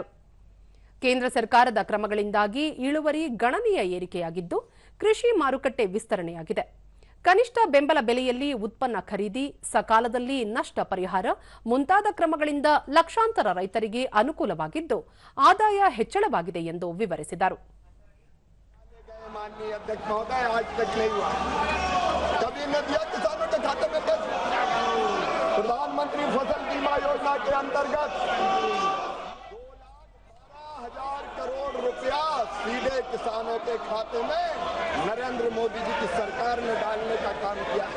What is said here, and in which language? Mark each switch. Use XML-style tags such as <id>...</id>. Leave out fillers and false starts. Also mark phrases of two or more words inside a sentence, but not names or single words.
<kn>ಕೇಂದ್ರ ಸರ್ಕಾರದ ಕ್ರಮಗಳಿಂದಾಗಿ ಇಳುವರಿ ಗಣನೀಯ ಏರಿಕೆಯಾಗಿದ್ದು, ಕೃಷಿ ಮಾರುಕಟ್ಟೆ ವಿಸ್ತರಣೆಯಾಗಿದೆ. ಕನಿಷ್ಠ ಬೆಂಬಲ ಬೆಲೆಯಲ್ಲಿ ಉತ್ಪನ್ನ ಖರೀದಿ, ಸಕಾಲದಲ್ಲಿ ನಷ್ಟ ಪರಿಹಾರ ಮುಂತಾದ ಕ್ರಮಗಳಿಂದ ಲಕ್ಷಾಂತರ ರೈತರಿಗೆ ಅನುಕೂಲವಾಗಿದ್ದು, ಆದಾಯ ಹೆಚ್ಚಳವಾಗಿದೆ ಎಂದು ವಿವರಿಸಿದರು.</kn> <hi>प्रधानमंत्री फसल बीमा योजना के अंतर्गत 12,000 करोड़ रुपया सीधे किसानों के खाते में नरेंद्र मोदी जी की सरकार ने डालने का काम किया है.</hi>